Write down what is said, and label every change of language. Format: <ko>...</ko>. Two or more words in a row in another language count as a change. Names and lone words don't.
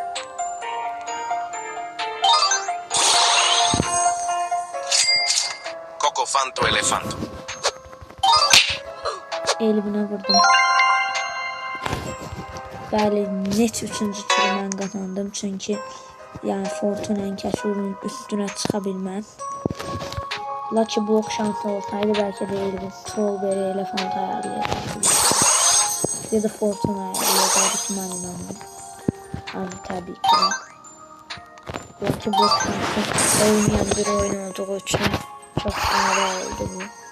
<az>Coco Fanto Elefanto. Elvinə vurdum. Bəli, net 3-cü turu mən qazandım çünki yani Fortune kəşfirinin üstünə çıxa bilməz. Lucky Block şansı olsaydı belki de Elvin Strawberry Elephant ayarlayacaqdı. Ya da Fortune ayarlayacaqdı ki mən inandım.</az> <tr>Ama tabii ki de. Lucky Block şansı oynayan bir oyun olduğu için çok ağır oldu bu.</tr>